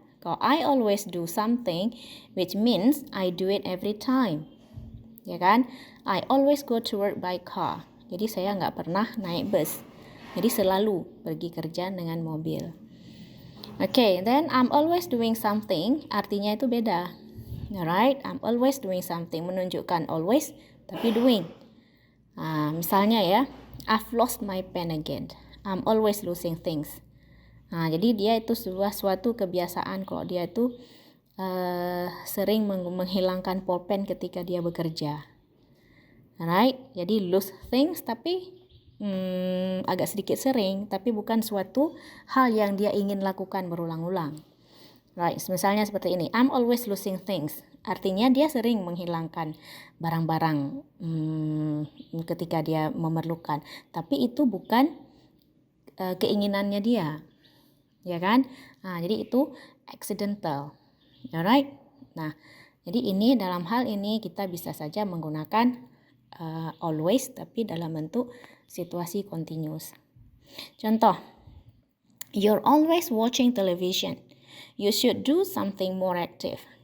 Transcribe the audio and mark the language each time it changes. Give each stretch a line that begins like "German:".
English: Kalau I always do something, which means I do it every time.
Indonesian: Ya kan?
English: I always go to work by car.
Indonesian: Jadi saya nggak pernah naik bus. Jadi selalu pergi kerja dengan mobil.
English: Okay, then I'm always doing something,
Indonesian: artinya itu beda.
English: Alright, I'm always doing something,
Indonesian: menunjukkan always, tapi doing. Misalnya ya,
English: I've lost my pen again. I'm always losing things.
Indonesian: Jadi dia itu suatu kebiasaan kalau dia itu sering menghilangkan pulpen ketika dia bekerja. Alright, jadi
English: lose things
Indonesian: tapi agak sedikit sering, tapi bukan suatu hal yang dia ingin lakukan berulang-ulang. Right, misalnya seperti ini,
English: I'm always losing things.
Indonesian: Artinya dia sering menghilangkan barang-barang ketika dia memerlukan. Tapi itu bukan keinginannya dia, ya kan? Jadi itu accidental, alright? Nah, jadi ini dalam hal ini kita bisa saja menggunakan always, tapi dalam bentuk situasi continuous.
English: Contoh, you're always watching television. You should do something more active.